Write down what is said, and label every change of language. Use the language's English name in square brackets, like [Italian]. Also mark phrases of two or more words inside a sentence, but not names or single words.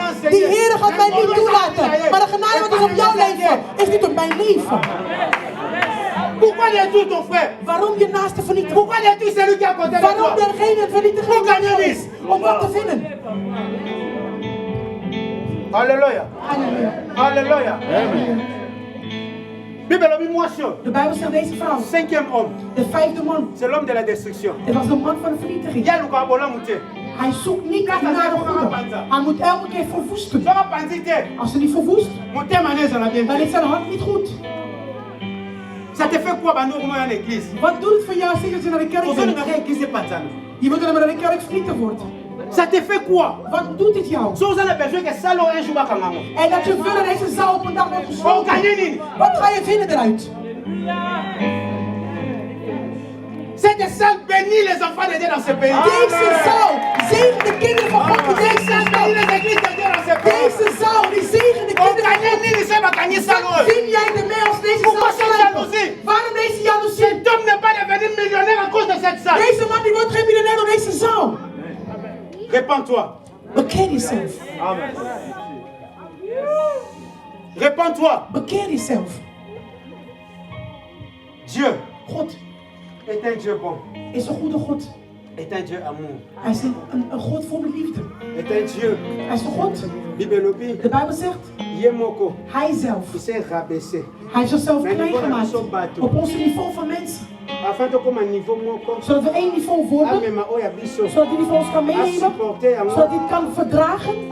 [Dutch] Die Heer gaat mij niet toelaten. Maar de genade wat is op jouw leven, is niet op mijn leven. [French] Pourquoi détruire ton frère? [Dutch] Waarom je naaste vernietigen? [French] Pourquoi détruire celui qui est à côté de toi? [Dutch] Waarom degene vernietigen is? Om wat te vinden. [French] Alléluia. [Dutch] Halleluja. [French] Alléluia. [Dutch] De Bijbel zegt deze vrouw. [French] Cinquième homme. [Dutch] De vijfde man. [French] C'est l'homme de la destruction. [Dutch] Het was de man van de vernietiging. Hij zoekt niet naar de goede. Hij moet elke keer verwoesten. Als ze niet verwoest, dan is zijn hart niet goed. [French] Ça te fait quoi à l'église? [Dutch] Wat doet het voor jou als je naar de kerk bent? Je wilt naar de kerk vernietigd wordt. [French] Ça te fait quoi? [Dutch] Wat doet dit jou? En dat je wil dat deze zaal op een dag wordt gesloten. Wat ga je vinden eruit? [French] Cette salle bénit les enfants de Dieu dans ce pays. [Dutch] Deze zaal zegen de kinderen van God. [French] Deze salle bénit les églises de Dieu dans ce pays. [Dutch] Deze zaal die zegen de kinderen van God. Zin jij ermee als deze zaal sluiten? Waarom deze jaloezie? [French] Cet homme n'est pas devenu millionnaire à cause de cette salle. [Dutch] Deze man die wordt geen miljonair door deze zaal. [French] Répands-toi. [Dutch] Bekeer jezelf. [French] Amen. Répands-toi. [Dutch] Bekeer jezelf. [French] Dieu. [Dutch] God. [French] Est un Dieu bon. [Dutch] Is een goede God. [French] Est un Dieu amour. [Dutch] Hij is een God vol met liefde. [French] Est un Dieu. [Dutch] Hij is een God. De Bijbel zegt. Hij zelf. Hij is zichzelf klein gemaakt. Op ons niveau van mensen. Zodat we één niveau worden. Zodat die niveau ons kan meenemen. Zodat hij het kan verdragen.